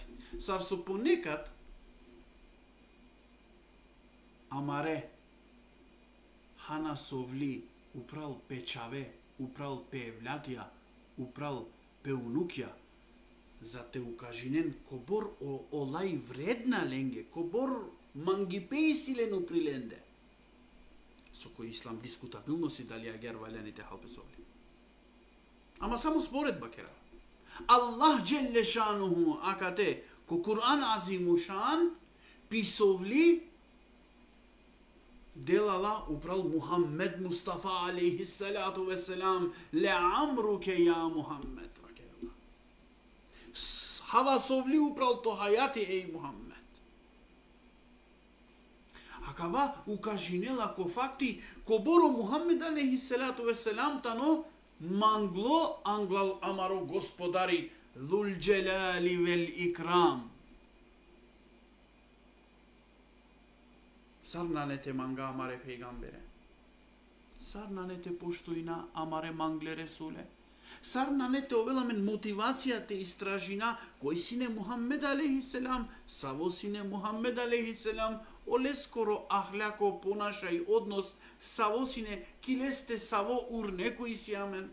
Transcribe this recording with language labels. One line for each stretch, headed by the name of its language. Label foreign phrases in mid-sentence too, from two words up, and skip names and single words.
Romany: Sar su ponekad amare hana sovli upravo pečave, upravo pevlatija, upravo peunukja za te ukažinen kobor olaj vredna lenge, kobor mangipejsilen uprilende.
Macedonian: Со кој ислам дискутабилно си дали агер валяните халпесовли. Ама само според бакера.
Romany: Allah Celle Şanuhu akate ko Kur'an azimuşan pisovli delala upral Muhammed Mustafa
Arabic: عليه الصلاة والسلام لعمرك يا محمد
Romany: bakera. Hava sovli upral to hayati ej Muhammed. Akava ukažinela ko fakti ko boro Muhammed
Arabic: عليه الصلاة والسلام
Romany: tano manglo anglal amaro gospodari
Arabic: ذو الجلال والإكرام.
Romany: Sarnanete manga amare peygambere. Сарнанете поштоина амаре мангле Ресуле. Сарнанете овеламен мотивацијата истражина кој сине Мухаммед алейхиселам, саво сине Мухаммед алейхиселам, оле скоро ахляко понашај однос, саво сине килесте саво ур некој си амен.